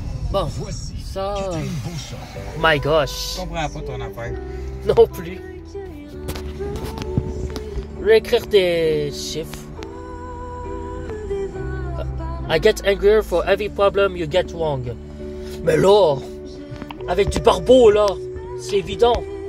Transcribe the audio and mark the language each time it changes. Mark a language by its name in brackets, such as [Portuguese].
[French] Bon, ça... [English] My gosh. [French] Je comprends pas ton affaire. Non plus. Je vais écrire des chiffres. [English] I get angrier for every problem you get wrong. [French] Mais là, avec du barbeau là, c'est évident.